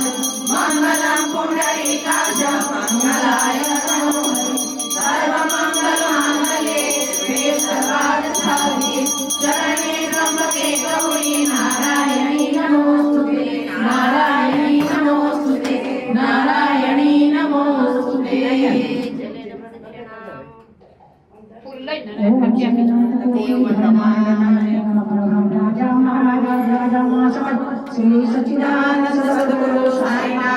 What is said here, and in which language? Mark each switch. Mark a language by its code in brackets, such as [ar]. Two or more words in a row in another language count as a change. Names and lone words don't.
[sa] मंगलम पुंडरीकाक्ष मंगलाय सर्वमंगल मांगल्ये शिवे सर्वार्थसाधिके शरणे त्र्यंबके गौरी नारायणी नमोस्तुते नारायणी नमोस्तुते नारायणी नमोस्तुते [gu] ફૂલ લઈને ખર્ચી આપી [sa] श्री सच्चिदानंद सद्गुरु साई